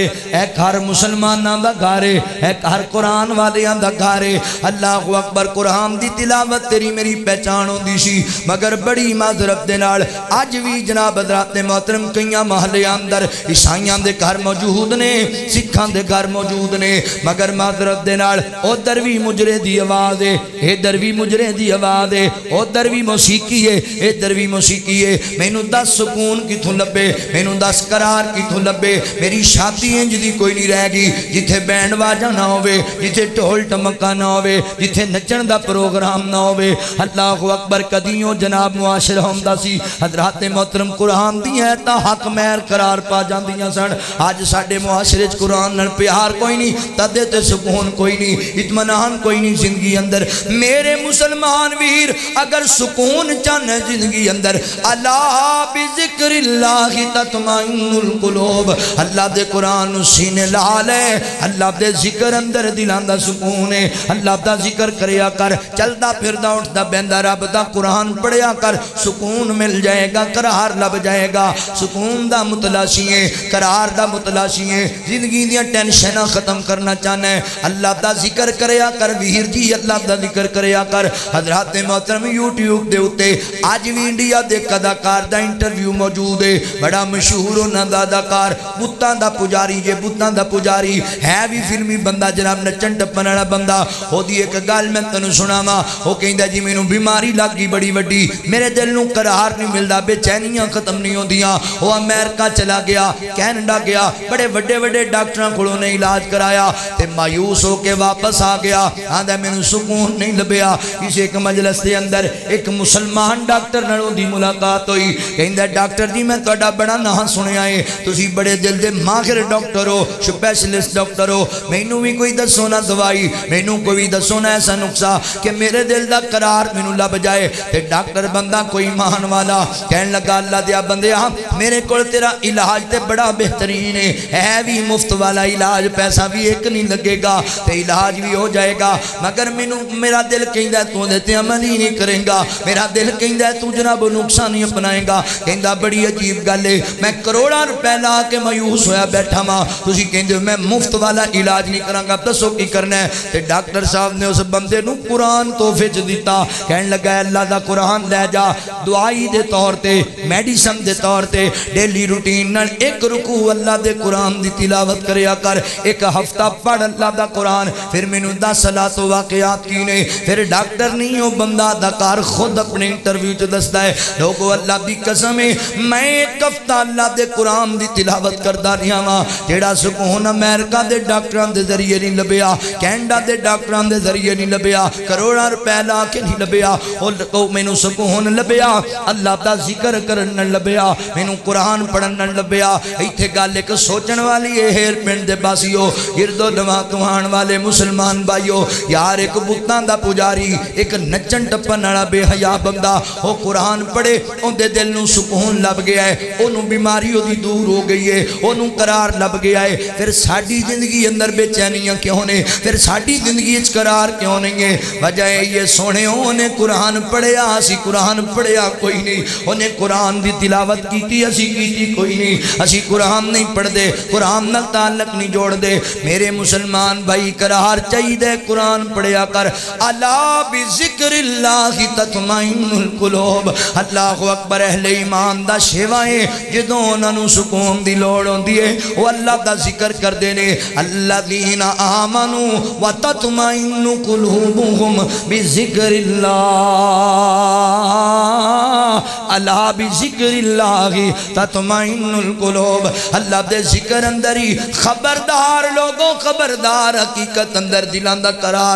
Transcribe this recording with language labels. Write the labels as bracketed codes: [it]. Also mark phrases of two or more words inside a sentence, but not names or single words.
[pa] ایک ہر مسلماناں دا گھر ہے، ایک ہر قرآن والیاں دا گھر ہے۔ [ar] اللہ اکبر، [pa] قرآن دی تلاوت تیری میری پہچان ہوندی سی، مگر بڑی معذرت دے نال اج بھی جناب حضرات محترم کئیاں محلے اندر عیسائیاں دے گھر موجود نے، سکھاں دے گھر موجود نے، مگر معذرت دے نال ادھر بھی مجرے دی آواز ہے، ادھر بھی مجرے دی آواز ہے، ادھر بھی موسیقی ہے، ادھر بھی موسیقی ہے۔ مینوں دس سکون کتھوں لبے، مینوں دس قرار کتھوں لبے؟ میری شادی انج دی کوئی نہیں رہ گئی جتھے بینڈ باجا نہ ہوئے، جتھے ڈھول ٹمکا نہ ہوئے، جتھے نچن دا پروگرام نہ ہوئے۔ [ar] اللہ اکبر، [pa] کدیوں جناب معاشرہ ہوندا سی، حضرات محترم قرآن دی ہے تا حق مہر قرار پا جاندیاں سن۔ آج ساڈے معاشرے وچ قرآن نال پیار کوئی نہیں، تدے تے سکون کوئی نہیں، اطمینان کوئی نہیں زندگی اندر۔ میرے مسلمان ویر، اگر سکون چاہنا زندگی اندر، [ar] الا بذکر اللہ تطمئن القلوب، [pa] اللہ دے قرآن سینے لا لے، اللہ دے ذکر اندر دلاں دا سکون ہے۔ اللہ دا ذکر کریا کر، چلدا پھردا اٹھدا بیندا رب دا قرآن پڑھیا کر، سکون مل جائے گا، قرار لب جائے گا۔ سکون دا متلاشی ہے، قرار دا متلاشی ہے۔ زندگی دیاں ٹینشناں ختم کرنا چاہنا ہے، اللہ دا ذکر کریا کر ویر جی، اللہ دا ذکر کریا کر۔ حضرات محترم یوٹیوب دے اتے آج بھی انڈیا دے اداکار دا انٹرویو موجود ہے، بڑا مشہور انہاں دا اداکار، بتاں دا پجاری جے، بتاں دا پجاری ہے بھی فلمی بندہ جناب، نچن ٹپن والا بندہ۔ او دی ایک گل میں تینوں سناواں، او کہندا جی مینوں بیماری لگ گئی بڑی وڈی، میرے دل نوں قرار نہیں ملدا، بے چینیاں ختم نہیں ہوندیاں۔ او امریکہ چلا گیا، کینیڈا گیا، بڑے وڈے وڈے ڈاکٹراں کولوں نے علاج کرایا تے مایوس ہو کے واپس آ گیا، آندا مینوں سکون نہیں لبیا۔ کسی ایک مجلس دے اندر ایک مسلمان ڈاکٹر نال دی ملاقات ہوئی، کہندا ڈاکٹر جی میں تہاڈا بڑا نام سنیا ہے، تسی بڑے دل دے ماہر ڈاکٹر ہو، سپیشلسٹ ڈاکٹر ہو، مینوں بھی کوئی دسو نا دوائی، مینوں کوئی دسو نا ایسا نقصہ کہ میرے دل دا قرار مینوں لب جائے۔ تے ڈاکٹر بندہ کوئی ایمان والا کہن لگا اللہ دیا بندیا میرے کول تیرا علاج تے بڑا بہترین ہے بھی مفت والا علاج، پیسہ بھی ایک نہیں لگے گا تے علاج بھی ہو جائے گا، مگر میرا دل کہندا تو دیتے عمل ہی نہیں کرے گا، میرا دل کہندا تو جناب نقصان نہیں اپنائے گا۔ کہندا بڑی عجیب گل ہے، میں کروڑاں روپے لا کے مایوس ہویا بیٹھا ماں، تسی کہندے میں مفت والا علاج نہیں کراں گا، دسو کی کرنا ہے؟ تے ڈاکٹر صاحب نے اس بندے نو قرآن تحفے چ دیتا، کہن لگا اللہ دا قرآن لے جا، دعائی دے طور تے، میڈیسن دے طور تے، ڈیلی روٹین نال ایک رکوع اللہ دے قرآن دی تلاوت کریا کر، ایک ہفتہ پڑھ اللہ دا قرآن، پھر مینوں 10 صلات و واقعات کی نے۔ پھر ڈاکٹر نہیں ہو بندہ اداکار خود اپنے انٹرویو چ دسدا ہے، لوگو اللہ دی قسم ہے میں ایک ہفتہ اللہ دے قرآن دی تلاوت کردا رہیا ہاں، جیڑا سکون امریکہ دے ڈاکٹراں دے ذریعے نہیں لبیا، کینیڈا دے ڈاکٹراں دے ذریعے نہیں لبیا، کروڑاں روپے لا کے نہیں لبیا، او مینوں سکون لبیا اللہ دا ذکر کرن نہ لبیا، مینوں قرآن پڑھن نہ لبیا۔ ایتھے گل ایک سوچن والی ہے، ہیر پنڈ دے باسیو، گرد و نواں تو آن والے مسلمان بھائیو یار ایک بتاں دا پجاری ایک نچن ٹپن والا بے حیا بندہ وہ قرآن پڑھے اندے دل نو سکون لب گیا ہے انہوں بیماری دی دور ہو گئی ہے انہوں قرار لب گیا ہے پھر ساڑی زندگی اندر بے چینیاں کیوں نے پھر ساڑی زندگی اچ قرار کیوں نہیں ہے وجہ یہ سونے انہیں قرآن پڑھیا اسی قرآن پڑھیا کوئی نہیں انہیں قرآن دی تلاوت کیتی اسی کیتی کوئی نہیں اسی قرآن نہیں پڑھ دے قرآن نال تعلق نہیں جوڑ دے میرے مسلمان بھائی قرار چاہی دے قرآن پڑھیا کر [ar] الا بذکر اللہ تطمئن القلوب اللہ اکبر [pa] اہل ایمان دا شیوائیں جدوں انہاں نوں سکون دی لوڑ ہوندی ہے وہ اللہ دا ذکر کر دینے [ar] الذین آمنوا وتطمئن قلوبهم بذکر اللہ الا بذکر اللہ تطمئن القلوب [pa] اللہ دے ذکر اندری خبردار لوگوں خبردار حقیقت اندر دلان دا قرار